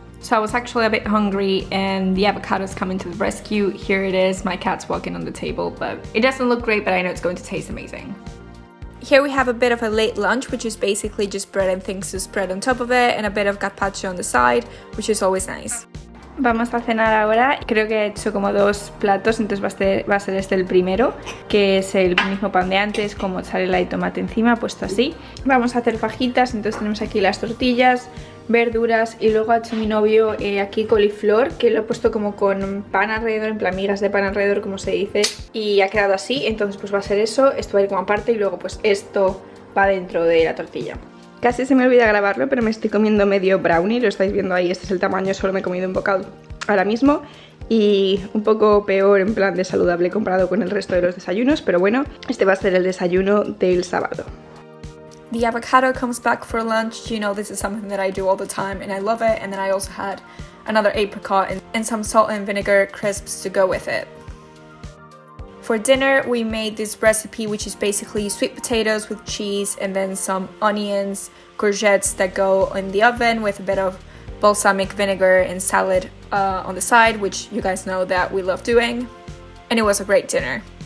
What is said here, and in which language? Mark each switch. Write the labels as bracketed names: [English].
[English] So I was actually a bit hungry and the avocado's coming to the rescue. Here it is, my cat's walking on the table, but it doesn't look great, but I know it's going to taste amazing. Here we have a bit of a late lunch, which is basically just bread and things to spread on top of it, and a bit of gazpacho on the side, which is always nice. [Spanish] Vamos a cenar ahora. Creo que he hecho como 2 platos, entonces va a ser este el primero, que es el mismo pan de antes con mozzarella y tomate encima, puesto así. Vamos a hacer fajitas, entonces tenemos aquí las tortillas, verduras, y luego ha hecho mi novio aquí coliflor, que lo he puesto como con pan alrededor, en plan migas de pan alrededor, como se dice, y ha quedado así. Entonces pues va a ser eso, esto va a ir como aparte, y luego pues esto va dentro de la tortilla. Casi se me olvida grabarlo, pero me estoy comiendo medio brownie, lo estáis viendo ahí, este es el tamaño, solo me he comido un bocado ahora mismo, y un poco peor en plan de saludable comparado con el resto de los desayunos, pero bueno, este va a ser el desayuno del sábado. [English] The avocado comes back for lunch. You know, this is something that I do all the time and I love it, and then I also had another apricot and some salt and vinegar crisps to go with it. For dinner, we made this recipe, which is basically sweet potatoes with cheese and then some onions, courgettes that go in the oven with a bit of balsamic vinegar and salad on the side, which you guys know that we love doing. And it was a great dinner.